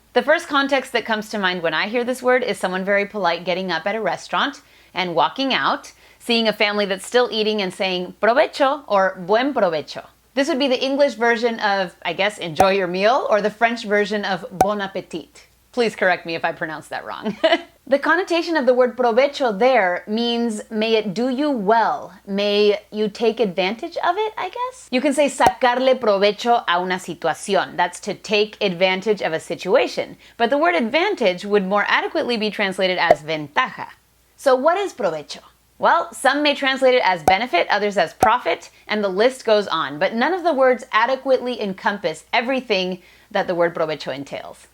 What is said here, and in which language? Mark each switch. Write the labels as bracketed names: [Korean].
[English] The first context that comes to mind when I hear this word is someone very polite getting up at a restaurant and walking out, seeing a family that's still eating and saying provecho or buen provecho. This would be the English version of, I guess, enjoy your meal, or the French version of bon appetit. Please correct me if I pronounce that wrong. The connotation of the word provecho there means may it do you well, may you take advantage of it, I guess? You can say [Spanish] sacarle provecho a una situación. [English] That's to take advantage of a situation. But the word advantage would more adequately be translated as ventaja. So what is provecho? Well, some may translate it as benefit, others as profit, and the list goes on. But none of the words adequately encompass everything that the word provecho entails.